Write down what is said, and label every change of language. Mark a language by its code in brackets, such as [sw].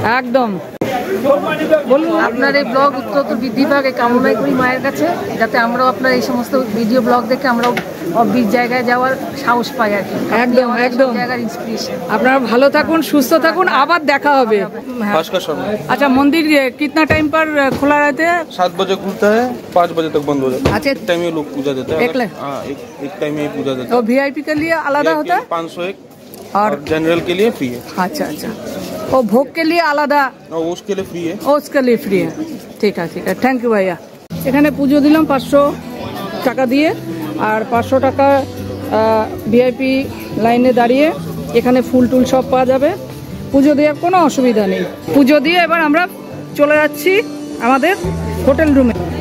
[bn] একদম। বলুন আপনার এই ব্লগ উত্তর বৃদ্ধি পাক কামনাই করি মায়ের কাছে, যাতে আমরাও আপনার এই সমস্ত ভিডিও ব্লগ দেখে আমরাও অব্বির জায়গায় যাওয়ার সাহস পাই আর কি। একদম একদম জায়গার ইন্সপিরেশন। আপনারা ভালো থাকুন, সুস্থ থাকুন, আবার দেখা হবে। [hi] अच्छा मंदिर कितना टाइम पर खुला रहते हैं? 7 बजे खुलता है, 5 बजे तक बंद हो जाता है। अच्छा, एक टाइम में लोग पूजा देते हैं। एक टाइम में पूजा देते हैं। तो वीआईपी के लिए अलग होता है 501 और जनरल के लिए फ्री है। अच्छा अच्छा, और भोग के लिए अलग और उसके लिए फ्री है। उसके लिए फ्री है। ठीक है ठीक है, थैंक यू ভাইয়া। [bn] এখানে পুজো দিলাম 500 টাকা দিয়ে, আর 500 টাকা ভিআইপি লাইনে দাঁড়িয়ে এখানে ফুল টুল সব পাওয়া যাবে। পুজো দেওয়ার কোনো অসুবিধা নেই। পুজো দিয়ে এবার আমরা চলে যাচ্ছি আমাদের হোটেল রুমে।